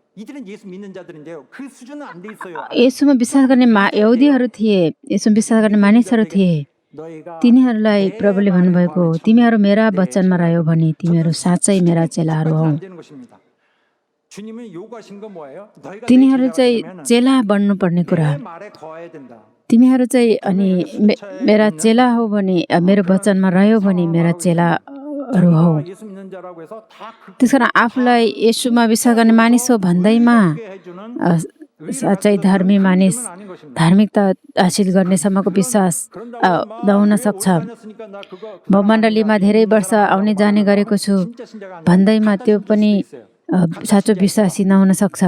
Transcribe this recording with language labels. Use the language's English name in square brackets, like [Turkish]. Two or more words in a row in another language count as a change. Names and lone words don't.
[Nepali] यसुमा विश्वास गर्ने यहुदीहरू थिए यसुमा विश्वास गर्ने मानिसहरू थिए तिनीहरूलाई प्रभुले भन्नुभएको तिमीहरू मेरा वचनमा रह्यौ भने तिमीहरू साँच्चै मेरा चेलाहरू हौ तिनीहरू चाहिँ चेला बन्नुपर्ने कुरा तिमीहरू चाहिँ अनि मेरा चेला हो भने मेरो वचनमा रह्यौ भने मेरा चेला मानिसहरू हौ। [Korean] 자기가 예수 믿는 자라고 해서 다 [Nepali] त्यसकारण आफूलाई येशूमा विश्वास गर्ने मानिस हो भन्दैमा साँच्चै धर्मी मानिस धार्मिकता हासिल गर्नेसम्मको विश्वास नहुन सक्छ। म मण्डलीमा धेरै वर्ष आउने जाने गरेको छु भन्दैमा त्यो पनि साँचो विश्वासी नहुन सक्छ।